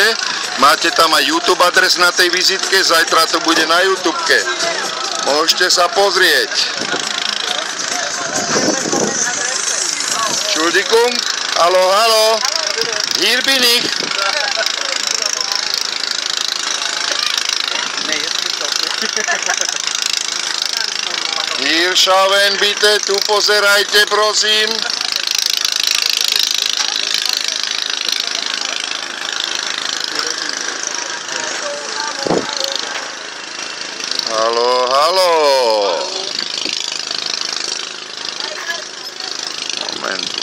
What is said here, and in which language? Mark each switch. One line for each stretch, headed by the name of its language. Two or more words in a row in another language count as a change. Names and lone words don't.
Slovak: Máte tam aj YouTube adres na tej vizitke, zajtra to bude na YouTubeke. Môžete sa pozrieť.
German: Entschuldigung, hallo. Hier bin ich. Hier schauen bitte,
Slovak: tu pozerajte prosím.
German: Hallo. Moment.